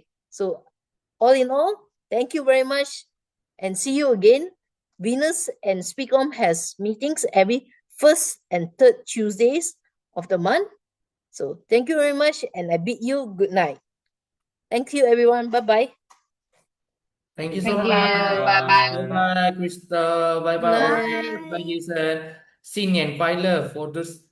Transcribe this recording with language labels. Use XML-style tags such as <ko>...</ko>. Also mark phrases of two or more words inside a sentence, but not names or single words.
<en>So all in all, thank you very much and see you again. Venus and Speakom has meetings every first and third Tuesdays of the month. So thank you very much and I bid you good night. Thank you everyone. Bye-bye. Thank you Thank so you. much. Bye bye. Bye bye, Crystal. Bye bye, Ori. Bye. Bye bye, Jason.</en> <zh>新年快乐</zh> <en>for those</en>